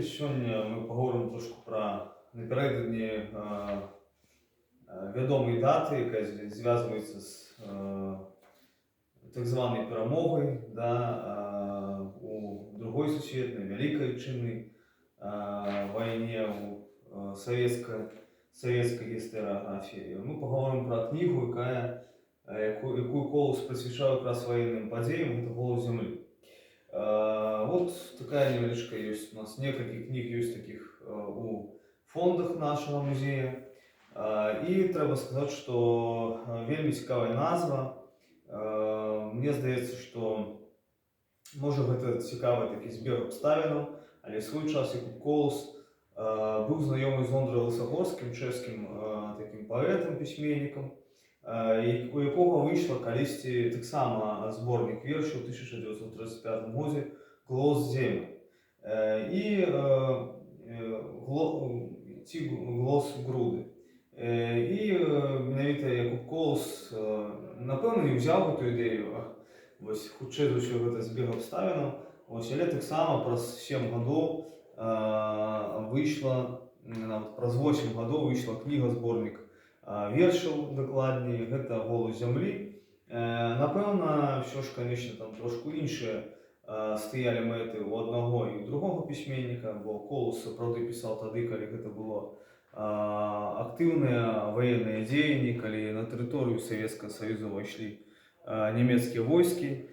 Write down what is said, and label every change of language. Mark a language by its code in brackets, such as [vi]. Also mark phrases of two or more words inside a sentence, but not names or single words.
[uk] Сьогодні ми поговоримо трошки про напередодні відомої дати, яка зв'язується з так званою перемогою у Другой світовій, Великій чинній війні, у совєтській історіографії. Ми поговоримо про книгу, яку Колос присвячав якраз воєнним подіям, це «Голос землі». [ru] Вот такая невеличкая есть у нас, несколько книг есть таких у фондах нашего музея. И треба сказать, что [be] вельми цікава назва. [uk] Мне здається, що може гэта цікавий такий збіг обставин, але в свій час Якуб Колос був знайомий з Ондрою Лисогорським, чеським таким поетом, письменником, у якого вийшла колись так само зборник віршів у 1935 році «Голос землі». І ці «Голос груди». І навіть Якуб Колос, напевно, не взяв цю ідею, [be] хутчэй за ўсё гэта збег абставінаў. Але так само праз 7 гадоў выйшла, праз 8 гадоў выйшла кніга-зборнік вершаў, дакладней, гэта «Голос зямлі». Напэўна, ўсё ж, конечно, там трошку іншыя стаялі мэты ў аднаго і ў другога пісьменніка, бо Колос сапраўды пісаў тады, калі гэта было актыўныя ваенныя дзеянні, калі на тэрыторыю Савецкага Саюза ўвайшлі нямецкія войскі.